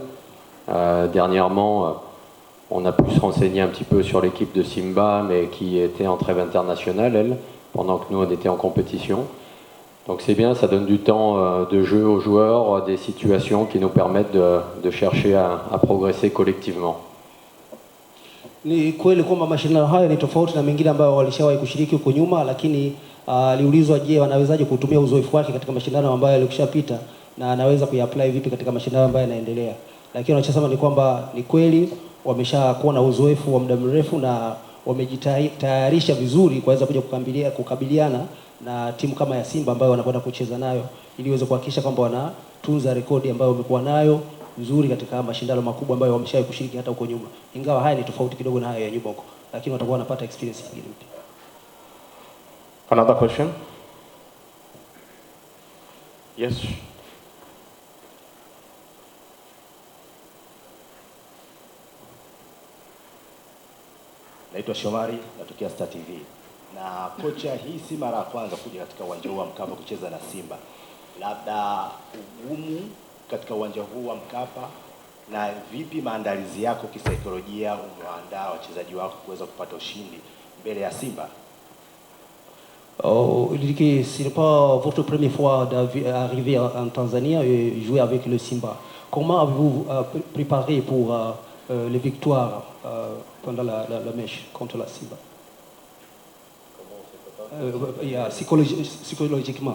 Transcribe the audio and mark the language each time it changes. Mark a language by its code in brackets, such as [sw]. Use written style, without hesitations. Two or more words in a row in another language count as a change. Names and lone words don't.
[fr] Dernièrement, on a pu se renseigner un petit peu sur l'équipe de Simba, mais qui était en trêve internationale, elle, pendant que nous, on était en compétition. Donc c'est bien, ça donne du temps de jeu aux joueurs, des situations qui nous permettent de chercher à progresser collectivement. [sw] Ni kweli kwamba mashindano haya ni tofauti na mengine ambayo walishawahi kushiriki huko nyuma, lakini aliulizwa je, wanawezaje kutumia uzoefu wake katika mashindano ambayo yalikushapita na anaweza kuyapply vipi katika mashindano ambayo yanaendelea. Lakini wanachosema ni kwamba ni kweli wameshakuwa na uzoefu wa muda mrefu na wamejitayarisha vizuri kuweza kuja kukabiliana na timu kama ya Simba ambayo wanakwenda kucheza nayo, ili iweze kuhakikisha kwamba wanatunza rekodi ambayo wamekuwa nayo nzuri katika mashindano makubwa ambayo wameshawahi kushiriki hata huko nyuma. Ingawa haya ni tofauti kidogo na haya ya Nyuboko, lakini watakuwa wanapata experience nyingine. [en] Another question? Yes. [sw] Naitwa Shomari, natokea Star TV. Na kocha, hii si mara ya kwanza kuja katika uwanja huu wa Mkapa kucheza na Simba. Labda ugumu katika uwanja huu wa Mkapa, na vipi maandalizi yako kisaikolojia, umeandaa wachezaji wako kuweza kupata ushindi mbele ya Simba? [fr] Ce n'est pas votre première fois d'arriver en Tanzanie et jouer avec le Simba. Comment avez-vous préparé pour les victoires pendant la match contre la Simba? Psychologiquement.